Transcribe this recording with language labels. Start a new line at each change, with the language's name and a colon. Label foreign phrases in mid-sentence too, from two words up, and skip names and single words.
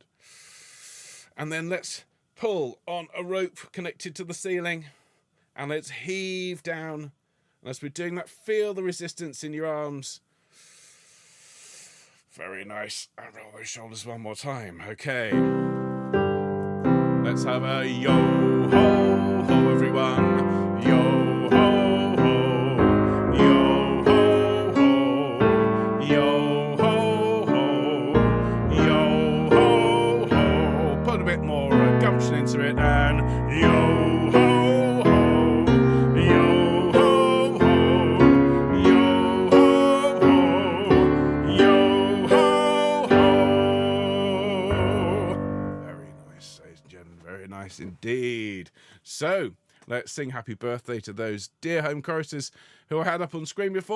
English: And then let's pull on a rope connected to the ceiling and let's heave down. And as we're doing that, feel the resistance in your arms. Very nice. And roll those shoulders one more time. Okay. Let's have a yo-ho-ho, everyone. Yo-ho-ho. Yo-ho-ho. Yo-ho-ho. Yo-ho-ho. Put a bit more gumption into it and yo-ho-ho. Nice indeed. So let's sing happy birthday to those dear home choristers who I had up on screen before.